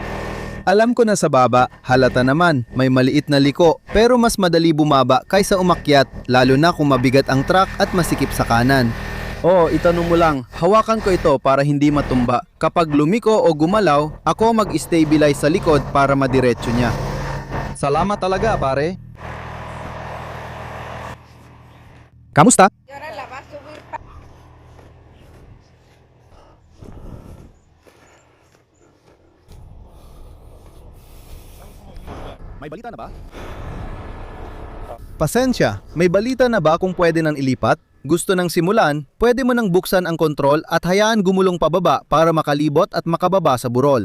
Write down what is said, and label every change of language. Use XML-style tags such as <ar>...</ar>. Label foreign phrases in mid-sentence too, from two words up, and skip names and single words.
<tl>Alam ko na sa baba, halata naman, may maliit na liko, pero mas madali bumaba kaysa umakyat, lalo na kung mabigat ang truck at masikip sa kanan. Oo, itanong mo lang, hawakan ko ito para hindi matumba. Kapag lumiko o gumalaw, ako mag-stabilize sa likod para madiretso niya. Salamat talaga, pare. Kamusta?</tl> <es>Y ahora la va a subir pa-</es> <tl>May balita na ba? Pasensya, may balita na ba kung pwede nang ilipat? Gusto nang simulan, pwede mo nang buksan ang kontrol at hayaan gumulong pababa para makalibot at makababa sa burol.</tl>